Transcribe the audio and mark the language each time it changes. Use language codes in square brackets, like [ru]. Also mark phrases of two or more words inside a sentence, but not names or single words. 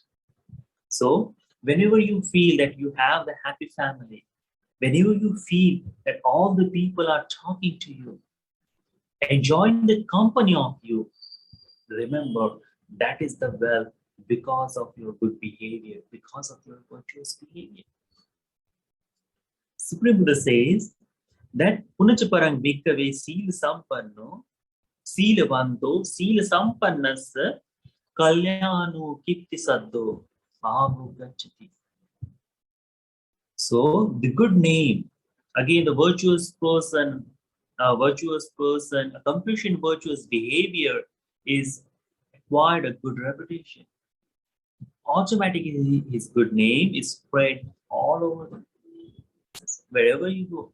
[en] So whenever you feel that you have the happy family, whenever you feel that all the people are talking to you, enjoying the company of you, remember that is the wealth because of your good behavior, because of your virtuous behavior. Supreme Buddha says that [pi] Punacha parang bhikkave sīla sampanno sīlavanto sīla sampannassa kalyano kirti saddo āvu gacchati. [en] So the good name, again the virtuous person, accomplishing virtuous behavior is acquired a good reputation. Automatically his good name is spread all over the place, wherever you go.